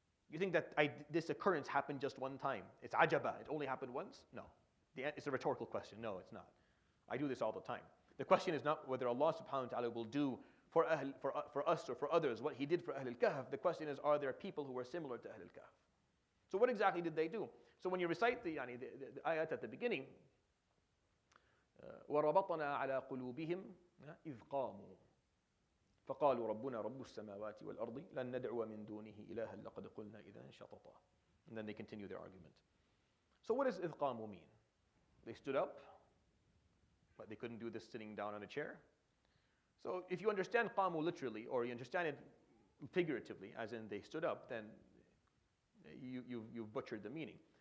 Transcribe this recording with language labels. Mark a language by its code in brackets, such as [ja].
[en] You think that this occurrence happened just one time? It's ajaba, it only happened once? No. It's a rhetorical question. No, it's not. I do this all the time. The question is not whether Allah subhanahu wa ta'ala will do for us or for others what He did for Ahl al-Kahf. The question is, are there people who are similar to Ahl al-Kahf? So what exactly did they do? So when you recite the ayat at the beginning, [ar] وَرَبَطْنَا عَلَى قُلُوبِهِمْ إِذْ قَامُوا فَقَالُوا رَبُّنَا رَبُّ السَّمَاوَاتِ وَالْأَرْضِ لَن نَدْعُوَ مِن دُونِهِ إِلَهًا لَقَدْ قُلْنَا إِذًا شَطَطًا. [en] And then they continue their argument. So what does [ar] إِذْ قَامُوا [en] mean? They stood up, but they couldn't do this sitting down on a chair. So if you understand qamu literally, or you understand it figuratively, as in they stood up, then you've butchered the meaning.